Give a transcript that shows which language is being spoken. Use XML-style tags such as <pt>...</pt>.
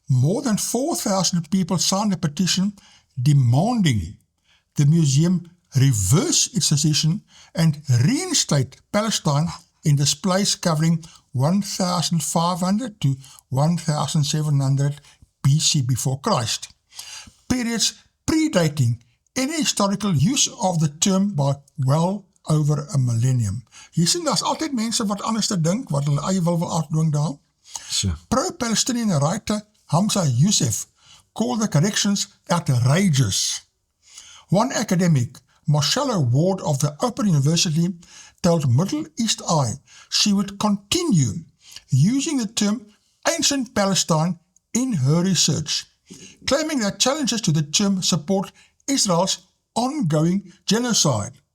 <en>More than 4,000 people signed a petition demanding the museum reverse its decision and reinstate Palestine in displays covering 1,500 to 1,700 BC before Christ. Periods predating any historical use of the term by well over a millennium.</en> <af>Jy sien, daar's altyd mense wat anders te dink, wat hulle eie wil afdwing daar. So.</af> <en>Pro-Palestinian writer Hamza Youssef called the corrections outrageous. One academic, Marcella Ward of the Open University, told Middle East Eye she would continue using the term ancient Palestine in her research, claiming that challenges to the term support Israel's ongoing genocide.</en>